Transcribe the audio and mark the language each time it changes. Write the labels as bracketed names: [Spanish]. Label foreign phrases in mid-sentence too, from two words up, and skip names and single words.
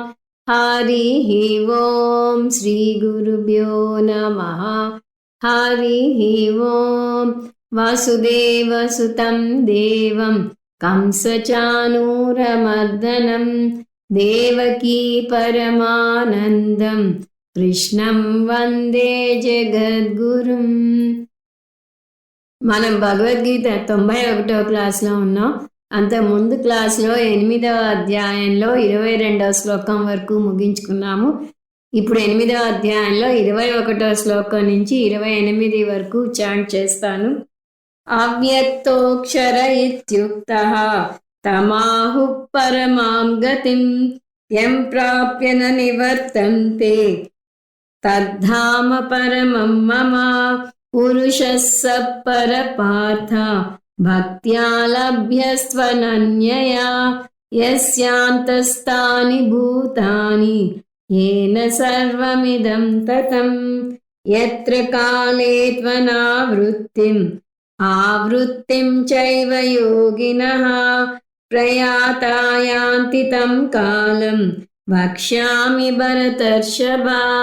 [Sanskrit] हरिः ओं श्रीगुरुभ्यो नमः। हरिः ओं वसुदेवसुतं देवं कंसचाणूरमर्दनं देवकी परमानन्दं कृष्णं వందే జగద్గురుం. [Telugu] మనం భగవద్గీత 91వ క్లాస్లో ఉన్నాం. అంత ముందు క్లాస్లో 8వ అధ్యాయంలో 22వ శ్లోకం వరకు ముగించుకున్నాము. ఇప్పుడు 8వ అధ్యాయంలో 21వ శ్లోకం నుంచి 28 వరకు చాంట్ చేస్తాను. [Sanskrit] అవ్యక్తోక్షర ఇత్యుక్తః తమాహుః పరమాం గతిం యం ప్రాప్య న నివర్తంతే తద్ధామ పరమం మమ. పురుషः స పరపార్థ భక్త్యా లభ్యస్త్వనన్యయా యస్యాంతస్థాని భూతాని येन सर्वमिदं ततं. यत्र काले त्वनावृत्तिम् आवृत्तिं चैव योगिनः प्रयाता यान्ति तं कालं वक्ष्यामि भरतर्षभा.